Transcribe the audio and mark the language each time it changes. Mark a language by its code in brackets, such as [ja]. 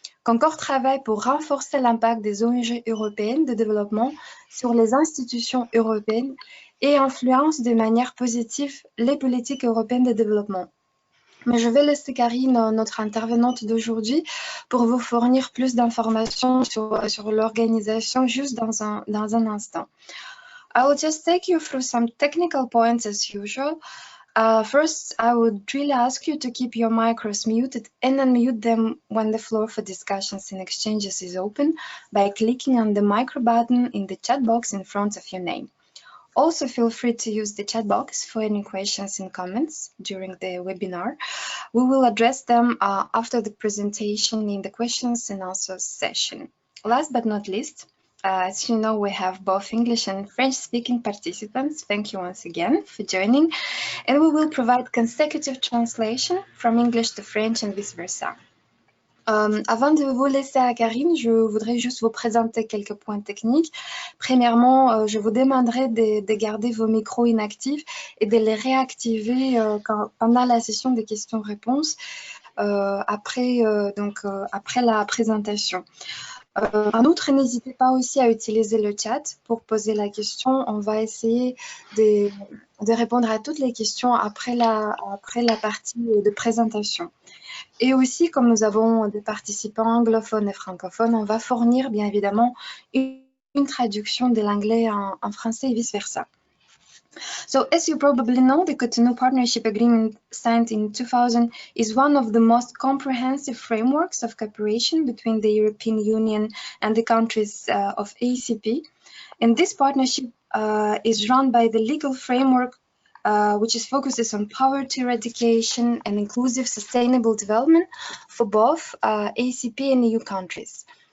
[fr] Concord travaille pour renforcer l'impact des ONG européennes de développement sur les institutions européennes et influence de manière positive les politiques européennes de développement. Mais je vais laisser Karine, notre intervenante d'aujourd'hui, pour vous fournir plus d'informations sur l'organisation juste dans un instant. [en] I will just take you through some technical points as usual. First, I would really ask you to keep your micros muted and unmute them when the floor for discussions and exchanges is open by clicking on the micro button in the chat box in front of your name. Also, feel free to use the chat box for any questions and comments during the webinar. We will address them after the presentation in the questions and answers session. Last but not least, as you know, we have both English and French-speaking participants. Thank you once again for joining. And we will provide consecutive translation from English to French and vice versa. [fr] Avant de vous laisser à Karine, je voudrais juste vous présenter quelques points techniques. Premièrement, je vous demanderai de garder vos micros inactifs et de les réactiver pendant la session des questions-réponses après la présentation. En outre, n'hésitez pas aussi à utiliser le chat pour poser la question. On va essayer de répondre à toutes les questions après la partie de présentation. Et aussi, comme nous avons des participants anglophones et francophones, on va fournir bien évidemment une traduction de l'anglais en français et vice-versa. [en] So, as you probably know, the Cotonou Partnership Agreement signed in 2000 is one of the most comprehensive frameworks of cooperation between the European Union and the countries of ACP. And this partnership is run by the legal framework which focuses on poverty eradication and inclusive sustainable development for both ACP and EU countries.